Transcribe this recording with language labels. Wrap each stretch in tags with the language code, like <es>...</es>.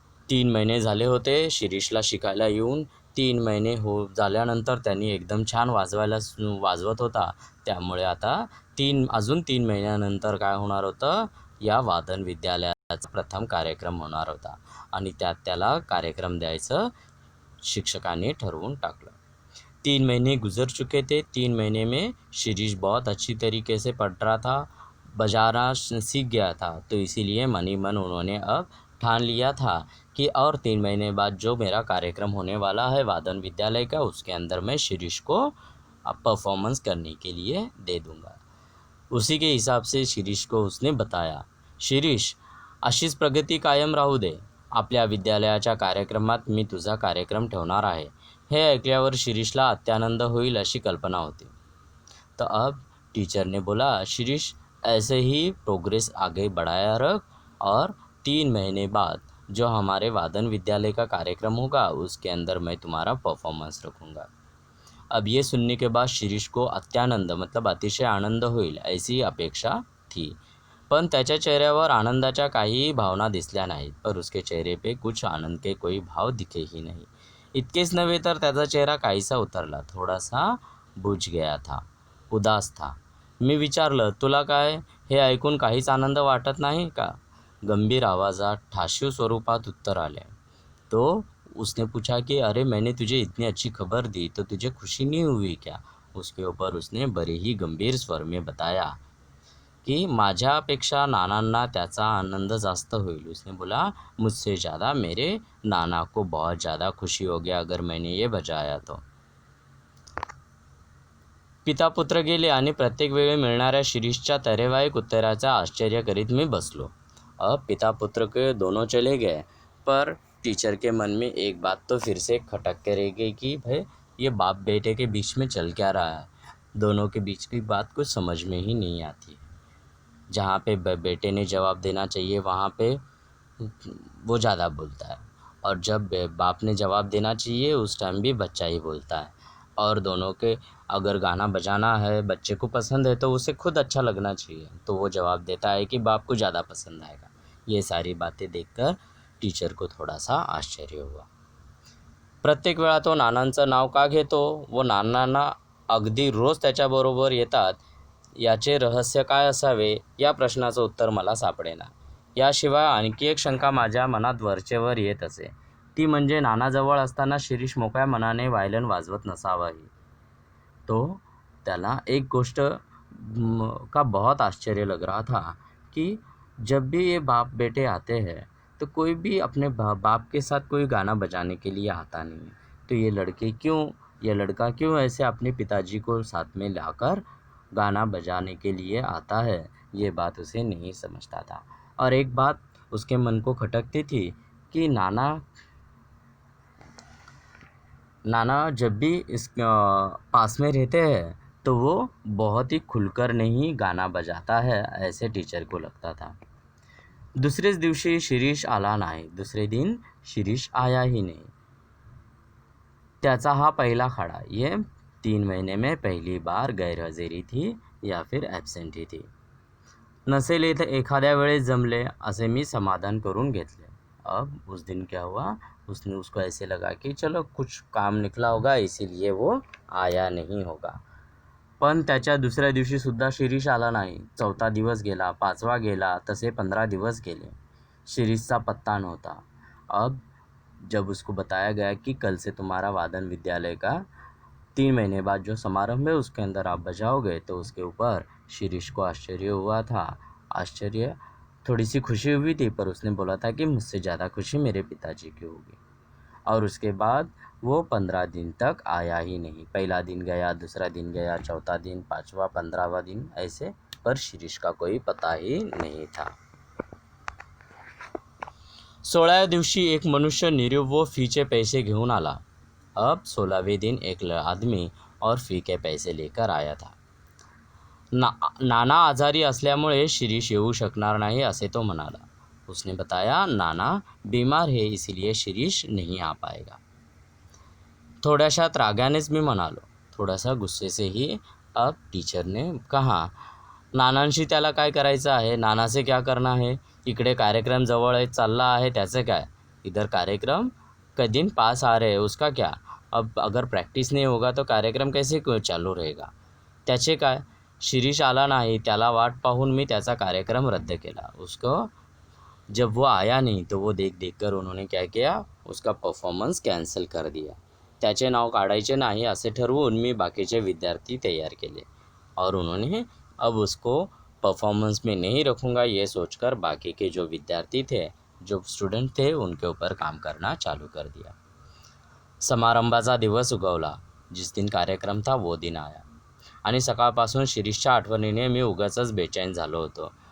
<mr>3 महिने झाले होते शिरीषला शिकायला येऊन. 3 महिने झाल्यानंतर त्यांनी एकदम छान वाजवत होता. त्यामुळे आता अजून 3 महिन्यानंतर काय होणार होतं, या वादन विद्यालयाचा प्रथम कार्यक्रम होणार होता आणि त्यात त्याला कार्यक्रम द्यायचं शिक्षकांनी ठरवून टाकलं.</mr> <hi>3 महीने गुजर चुके थे. 3 महीने में शिरीष बहुत अच्छी तरीके से पढ़ रहा था, बजाना सीख गया था, तो इसीलिए मन ही मन उन्होंने अब ठान लिया था कि और 3 महीने बाद जो मेरा कार्यक्रम होने वाला है वादन विद्यालय का, उसके अंदर मैं शिरीष को परफॉर्मेंस करने के लिए दे दूँगा. उसी के हिसाब से शिरीष को उसने बताया.</hi> <mr>शिरीष, अशीच प्रगती कायम राहू दे. आपल्या विद्यालयाच्या कार्यक्रमात मी तुझा कार्यक्रम ठेवणार आहे. हे ऐकल्यावर शिरीषला अत्यानंद होईल अशी कल्पना होती.</mr> <hi>तो अब टीचर ने बोला, शिरीष ऐसे ही प्रोग्रेस आगे बढ़ाया रख और 3 महीने बाद जो हमारे वादन विद्यालय का कार्यक्रम होगा उसके अंदर मैं तुम्हारा परफॉर्मेंस रखूँगा. अब ये सुनने के बाद शिरीष को अत्यानंद मतलब अतिशय आनंद होईल ऐसी अपेक्षा थी,</hi> <mr>पण त्याच्या चेहऱ्यावर आनंदाच्या काहीही भावना दिसल्या नाहीत.</mr> <hi>पर उसके चेहरे पे कुछ आनंद के कोई भाव दिखे ही नहीं.</hi> <mr>इतकेच नव्हे तर त्याचा चेहरा काहीसा उतरला, थोडासा</mr> <hi>बुझ गया था, उदास था.</hi> <mr>मी विचारलं, तुला काय हे ऐकून काहीच आनंद वाटत नाही का? गंभीर आवाजात ठाशीव स्वरूपात उत्तर आले.</mr> <hi>तो उसने पूछा कि अरे मैंने तुझे इतनी अच्छी खबर दी तो तुझे खुशी नहीं हुई क्या? उसके ऊपर उसने बड़े ही गंभीर स्वर में बताया कि</hi> <mr>माझ्यापेक्षा नानांना त्याचा आनंद जास्त होईल.</mr> <hi>उसने बोला, मुझसे ज़्यादा मेरे नाना को बहुत ज़्यादा खुशी हो गया अगर मैंने ये बजाया तो.</hi> <mr>पिता पुत्र गेले आणि प्रत्येक वेळी मिळणाऱ्या शिरीषच्या तरेवाईक उत्तराचा आश्चर्य करीत मी बसलो.</mr> <hi>अब पिता पुत्र के दोनों चले गए, पर टीचर के मन में एक बात तो फिर से खटक के रह गई कि भाई ये बाप बेटे के बीच में चल क्या रहा है. दोनों के बीच की बात कुछ समझ में ही नहीं आती. जहाँ पे बेटे ने जवाब देना चाहिए वहाँ पे वो ज़्यादा बोलता है, और जब बाप ने जवाब देना चाहिए उस टाइम भी बच्चा ही बोलता है. और दोनों के अगर गाना बजाना है बच्चे को पसंद है तो उसे खुद अच्छा लगना चाहिए, तो वो जवाब देता है कि बाप को ज़्यादा पसंद आएगा. ये सारी बातें देखकर टीचर को थोडासा आश्चर्य हुआ.</hi> <mr>प्रत्येक वेळा तो नानांचं नाव का घेतो व नानांना अगदी रोज त्याच्याबरोबर येतात, याचे रहस्य काय असावे या प्रश्नाचं उत्तर मला सापडेना. याशिवाय आणखी एक शंका माझ्या मनात वरचेवर येत असे, ती म्हणजे नानाजवळ असताना शिरीष मोकळ्या मनाने वायलन वाजवत नसावाही.</mr> <hi>तो त्याला एक गोष्ट का बहुत आश्चर्य लग रहा था कि जब भी ये बाप बेटे आते हैं तो कोई भी अपने बाप के साथ कोई गाना बजाने के लिए आता नहीं है. तो ये लड़का क्यों ऐसे अपने पिताजी को साथ में लाकर गाना बजाने के लिए आता है, ये बात उसे नहीं समझता था. और एक बात उसके मन को खटकती थी कि नाना जब भी पास में रहते हैं तो वो बहुत ही खुलकर नहीं गाना बजाता है, ऐसे टीचर को लगता था.</hi> <mr>दुसरेच दिवशी शिरीष आला नाही.</mr> <hi>दुसरे दिन शिरीष आया ही नहीं.</hi> <mr>त्याचा हा पहिला खड़ा.</mr> <hi>ये 3 महीने में पहली बार गैरहाजिरी थी या फिर एब्सेंटी थी.</hi> <mr>नसेल एखाद्या वेळेस जमले असे मी समाधान करून घेतले.</mr> <hi>अब उस दिन क्या हुआ, उसने उसको ऐसे लगा कि चलो कुछ काम निकला होगा इसीलिए वो आया नहीं होगा.</hi> <mr>पण त्याच्या दुसऱ्या दिवशीसुद्धा शिरीष आला नाही. 4था दिवस गेला, 5वा गेला, तसे 15 दिवस गेले. शिरीषचा पत्ता नव्हता.</mr> <hi>अब जब उसको बताया गया कि कल से तुम्हारा वादन विद्यालय का 3 महीने बाद जो समारंभ है उसके अंदर आप बजाओगे, तो उसके ऊपर शिरीष को आश्चर्य हुआ था. आश्चर्य, थोड़ी सी खुशी हुई थी, पर उसने बोला था कि मुझसे ज़्यादा खुशी मेरे पिताजी की होगी. और उसके बाद वो 15 दिन तक आया ही नहीं. पहला दिन गया, दूसरा दिन गया, चौथा दिन, 5वां, 15वां दिन ऐसे, पर शिरीष का कोई पता ही नहीं था.</hi> <mr>16व्या दिवशी एक मनुष्य नीरव व फीचे पैसे घेऊन आला.</mr> <hi>अब 16वें दिन एक आदमी और फी के पैसे लेकर आया था.</hi> <mr>नाना आजारी असल्यामुळे शिरीष येऊ शकणार नाही असे तो म्हणाला.</mr> <hi>उसने बताया नाना बीमार है इसलिए शिरीष नहीं आ पाएगा.</hi> <mr>थोड्याशा रागानेच मी म्हणालो,</mr> <hi>थोडासा गुस्से से ही. अब टीचर ने कहा,</hi> <mr>नानांशी त्याला काय करायचं आहे,</mr> <hi>नानासे क्या करना है,</hi> <mr>इकडे कार्यक्रम जवळ चालला आहे त्याचं काय,</mr> <hi>इधर कार्यक्रम का दिन पास आ रहे उसका क्या, अब अगर प्रैक्टिस नहीं होगा तो कार्यक्रम कैसे चालू रहेगा,</hi> <mr>त्याचे काय. शिरीष आला नाही, त्याला वाट पाहून मी त्याचा कार्यक्रम रद्द केला.</mr> <hi>उसको जब वो आया नहीं तो वो देख कर उन्होंने क्या किया, उसका परफॉर्मन्स कॅन्सल कर दिया.</hi> <mr>त्याचे नाव काढायचे नाही असे ठरवून मी बाकीचे विद्यार्थी तैयार केले.</mr> <hi>और उन्होंने अब उसको परफॉर्मेंस में नहीं रखूँगा ये सोचकर बाकी के जो विद्यार्थी थे, जो स्टूडेंट थे, उनके ऊपर काम करना चालू कर दिया.</hi> <mr>समारंभाचा दिवस उगवला.</mr> <hi>जिस दिन कार्यक्रम था वो दिन आया</hi> <mr>आणि सकाळपासून शिरीषच्या आठवणीने मी उगाचच बेचैन झालो होतो.</mr>